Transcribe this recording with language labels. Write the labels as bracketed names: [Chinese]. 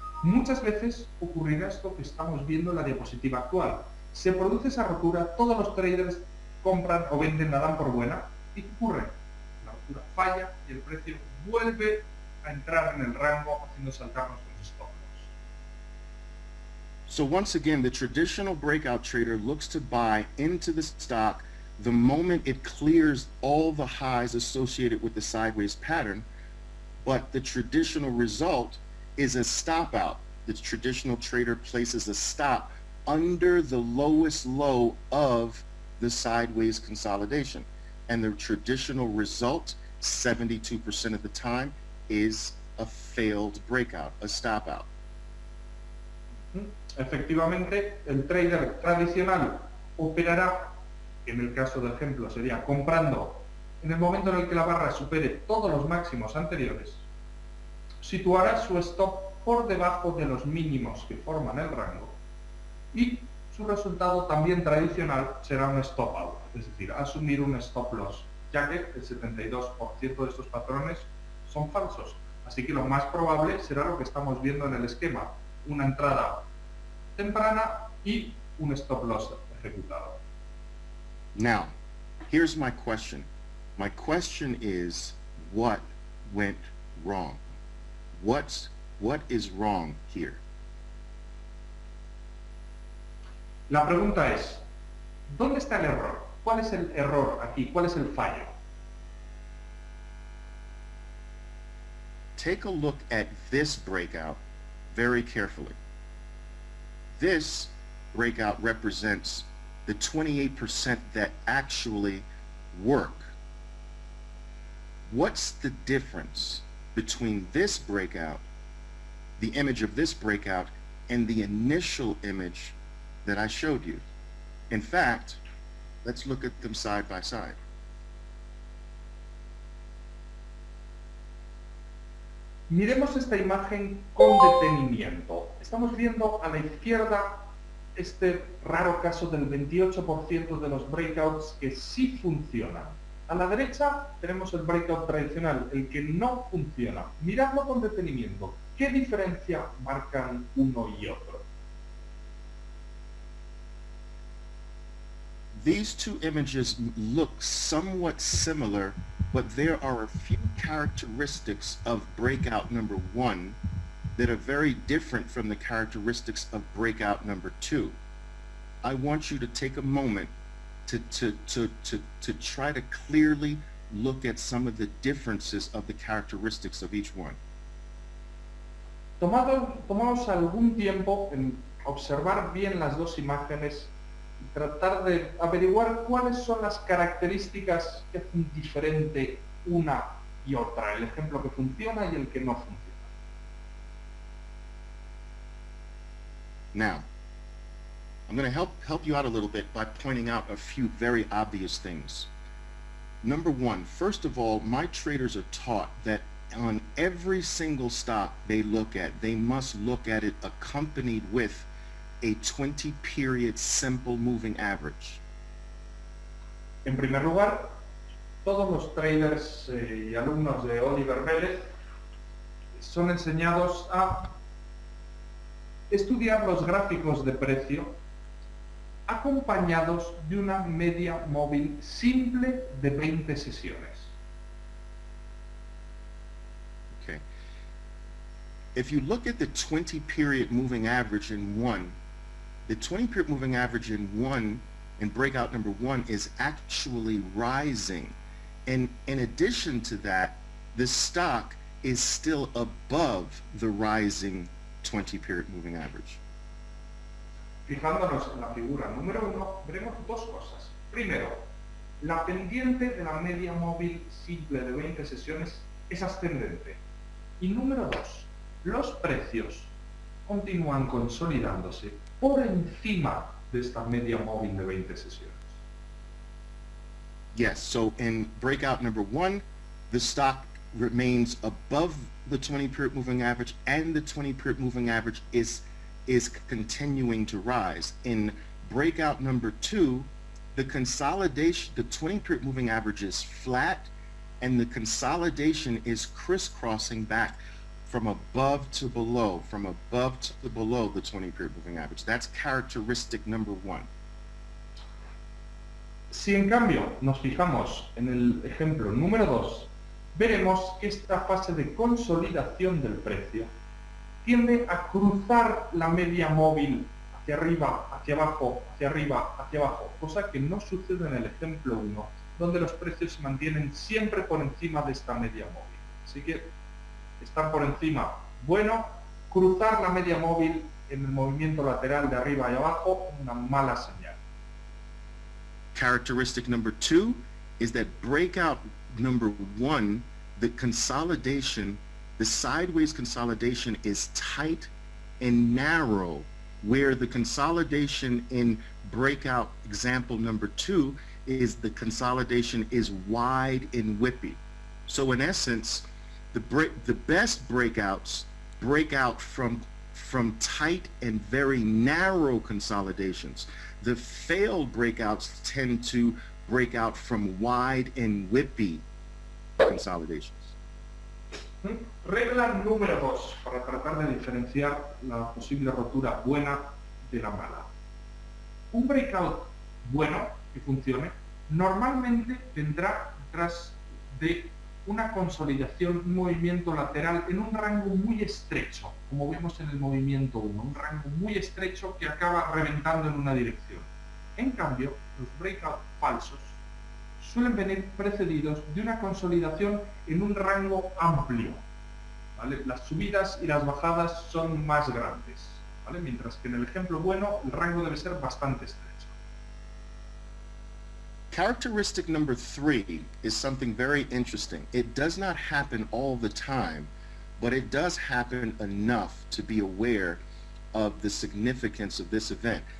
[Spanish] Muchas veces ocurrirá esto que estamos viendo en la diapositiva actual. Se produce esa rotura, todos los traders compran o venden, la dan por buena, y ¿qué ocurre? La rotura falla y el precio vuelve a entrar en el rango haciendo saltarnos los stop loss. [English] So once again, the traditional breakout trader looks to buy into the stock the moment it clears all the highs associated with the sideways pattern, but the traditional result is a stop out. The traditional trader places a stop under the lowest low of the sideways consolidation. And the traditional result, 72% of the time, is a failed breakout, a stop out. [Spanish] Efectivamente, el trader tradicional operará, en el caso del ejemplo sería comprando en el momento en el que la barra supere todos los máximos anteriores, situará su stop por debajo de los mínimos que forman el rango y su resultado también tradicional será un stop out, es decir, asumir un stop loss, ya que el 72% de estos patrones son falsos. Así que lo más probable será lo que estamos viendo en el esquema, una entrada temprana y un stop loss ejecutado. [English] Now, here's my question. My question is, what went wrong? What is wrong here? [Spanish] La pregunta es, ¿dónde está el error? ¿Cuál es el error aquí? ¿Cuál es el fallo? [English] Take a look at this breakout very carefully. This breakout represents the 28% that actually work. What's the difference between this breakout, the image of this breakout, and the initial image that I showed you? In fact, let's look at them side by side. [Spanish] Miremos esta imagen con detenimiento. Estamos viendo a la izquierda este raro caso del 28% de los breakouts que sí funcionan. A la derecha tenemos el breakout tradicional, el que no funciona. Miradlo con detenimiento. ¿Qué diferencia marcan uno y otro? [English] These two images look somewhat similar, but there are a few characteristics of breakout number one that are very different from the characteristics of breakout number two. I want you to take a moment to try to clearly look at some of the differences of the characteristics of each one. [Spanish] Tomamos algún tiempo en observar bien las dos imágenes y tratar de averiguar cuáles son las características que hacen diferente una y otra, el ejemplo que funciona y el que no funciona. [English] Now, I'm going to help you out a little bit by pointing out a few very obvious things. Number one, first of all, my traders are taught that on every single stock they look at, they must look at it accompanied with a 20-period simple moving average. [Spanish] En primer lugar, todos los traders y alumnos de Oliver Vélez son enseñados a estudiar los gráficos de precio acompañados de una media móvil simple de 20 sesiones. [English] Okay. if you look at the 20-period moving average in one, the 20-period moving average in one, in breakout number one, is actually rising. And in addition to that, the stock is still above the rising 20-period moving average. [Spanish] Fijándonos en la figura número 1, veremos dos cosas. Primero, la pendiente de la media móvil simple de 20 sesiones es ascendente. Y número 2, los precios continúan consolidándose por encima de esta media móvil de 20 sesiones. [English] Yes, so in breakout number one, the stock remains above the 20-period moving average, and the 20-period moving average is continuing to rise. In breakout number two, the consolidation, the 20-period moving average is flat, and the consolidation is crisscrossing back from above to below the 20-period moving average. That's characteristic number one. [Spanish] Si en cambio nos fijamos en el ejemplo número 2, veremos que esta fase de consolidación del precio tiende a cruzar la media móvil hacia arriba, hacia abajo, hacia arriba, hacia abajo, cosa que no sucede en el ejemplo 1, donde los precios se mantienen siempre por encima de esta media móvil. Así que estar por encima, bueno, cruzar la media móvil en el movimiento lateral de arriba y abajo, una mala señal. [English] Characteristic number two is that breakout number one, the consolidation, the sideways consolidation is tight and narrow, where the consolidation in breakout example number two is the consolidation is wide and whippy. So in essence, the best breakouts break out from tight and very narrow consolidations. The failed breakouts tend to break out from wide and whippy consolidations. [Spanish] Regla número 2, para tratar de diferenciar la posible rotura buena de la mala. Un breakout bueno que funcione normalmente vendrá detrás de una consolidación, un movimiento lateral en un rango muy estrecho, como vemos en el movimiento 1, un rango muy estrecho que acaba reventando en una dirección. En cambio, los breakouts falsos suelen venir precedidos de una consolidación en un rango amplio, ¿vale? Las subidas y las bajadas son más grandes, ¿vale? Mientras que en el ejemplo bueno el rango debe ser bastante estrecho. [English] Characteristic number 3 is something very interesting. It does not happen all the time, but it does happen enough to be aware of the significance of this event.